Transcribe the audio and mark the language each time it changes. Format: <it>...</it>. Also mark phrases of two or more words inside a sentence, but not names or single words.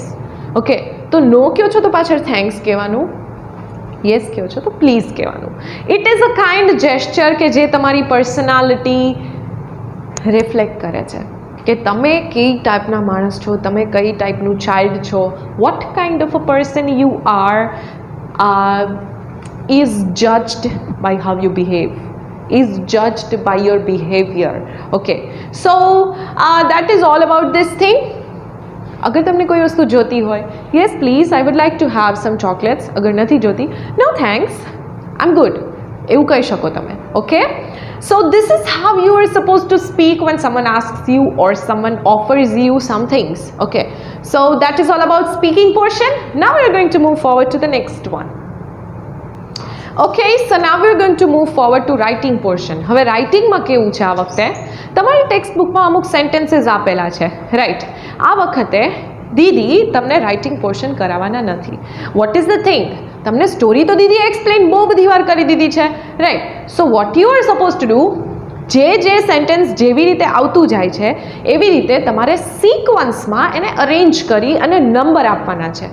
<gu>ઓકે, તો નો કહો છો તો પાછળ થેન્ક્સ કહેવાનું, યસ કહો છો તો પ્લીઝ કહેવાનું.</gu> <en>it is a kind gesture</en> <gu>કે જે તમારી પર્સનાલિટી રિફ્લેક્ટ કરે છે કે તમે કઈ ટાઈપના માણસ છો, તમે કઈ ટાઈપનું ચાઇલ્ડ છો,</gu> <en>what kind of a person you are is judged by how you behave, is judged by your behavior. Okay, so that is all about this thing.</en> <gu>અગર તમને કોઈ વસ્તુ જોતી હોય,</gu> <en>yes please, I would like to have some chocolates.</en> <gu>અગર નથી જોતી,</gu> <en>no thanks, I am good,</en> <gu>એવું કહી શકો તમે.</gu> <en>okay, so this is how you are suppose to speak when someone asks you or someone offers you some things. Okay, so that is all about speaking portion. Now we are going to move forward to the next one. Okay, so now we are going to move forward to writing portion.</en> <gu>હવે રાઇટિંગમાં કેવું છે આ વખતે? તમારી ટેક્સ્ટ બુકમાં અમુક સેન્ટેન્સીસ આપેલા છે, રાઈટ? આ વખતે દીદી તમને</gu> <en>writing portion</en> <gu>કરાવવાના નથી.</gu> <en>what is the thing?</en> <gu>તમને સ્ટોરી તો દીદી એક્સપ્લેન બહુ બધી વાર કરી દીધી છે, રાઈટ?</gu> <en>so what you are suppose to do,</en> <gu>જે સેન્ટેન્સ જેવી રીતે આવતું જાય છે એવી રીતે તમારે સિક્વન્સમાં એને અરેન્જ કરી અને નંબર આપવાના છે.</gu>